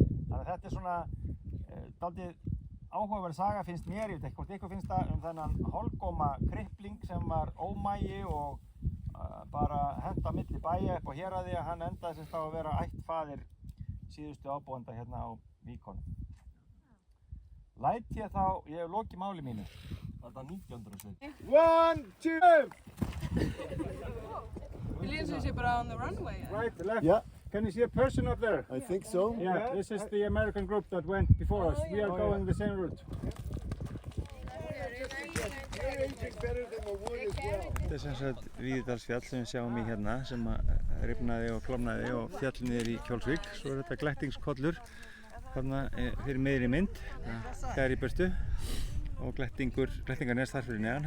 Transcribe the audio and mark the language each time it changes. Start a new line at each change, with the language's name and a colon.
Icelandic: Þannig að þetta er svona dálítið áhugaverð saga finnst mér, ég veit ekki hvort ykkur finnst það, þennan hálfgóma krippling sem var ómagi og bara henta milli bæja upp á héraði að hann endaði semst á að vera ættfaðir síðustu ábúanda hérna á Víkonum. Læt ég þá, ég hef lokið máli mínu. Þetta er 1917. 1, 2.
English: Williams is bara on the runway. Right, left. Yeah, Can you see a person up there? I think so. Yeah, this is the American group that went before us. We are going the same route.
Icelandic: Þetta er sem sagt Víðidalsfjall sem við sjáum í hérna sem rifnaði og klofnaði og fjall niður í Kjólsvík. Svo er þetta glettingskollur þarna fyrir miðri mynd, hér í burtu og Glettingarnes þar fyrir neðan.